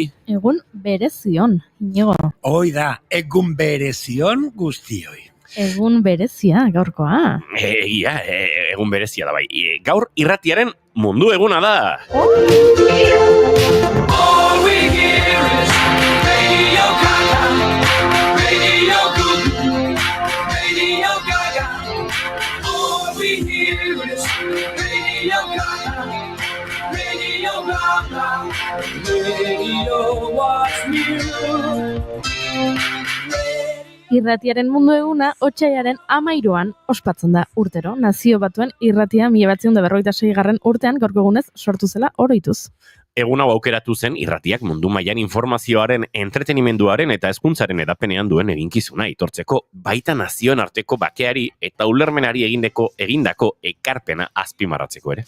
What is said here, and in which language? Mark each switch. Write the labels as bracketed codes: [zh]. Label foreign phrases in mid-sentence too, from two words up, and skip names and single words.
[eu] Egun berezion, Inigo. Hoi da, egun berezion guztioi. Egun berezia, gaurkoa. Egun berezia da bai. Gaur irratiaren mundu eguna da. [en] All we hear is Radio Gaga, Radio Goo, Radio Gaga. All we hear is Radio Gaga, Radio Gaga. Radio what's new. [eu] Irratiaren mundu eguna otsailaren 13an ospatzen da urtero. Nazio Batuen irratia 1956 urtean gaurko egunez sortu zela oroituz. Egun hau aukeratu zen irratiak mundu mailan informazioaren, entretenimenduaren eta hezkuntzaren edapenean duen eginkizuna itortzeko, baita nazioen arteko bakeari eta ulermenari egindako ekarpena azpimarratzeko ere.